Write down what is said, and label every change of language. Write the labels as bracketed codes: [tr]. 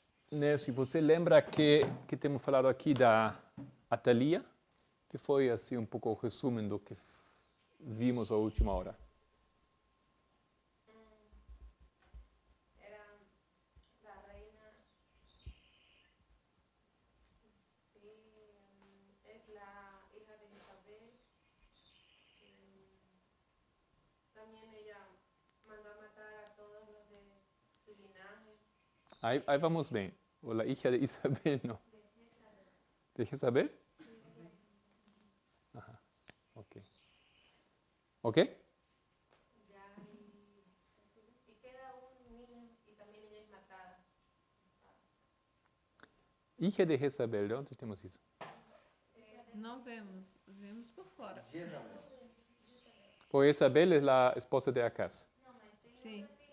[pt] Né, se você lembra que temos falado aqui da Atalia, que foi assim um pouco o resumo do que vimos a última hora. [es] Era la reina, sí, es la hija de Isabel. También ella mandó a matar a todos los de su linaje. [pt] Aí vamos bem. [es] A hija de Isabel, [pt] não. De Jezabel? Ajá. Ok. Ok? [es] Ya, y queda un niño y también ella es matada. Hija de Jezabel, [pt] de onde temos isso? Não vemos, vemos por fora. Pois Jezabel é a esposa de Acaz. Sim.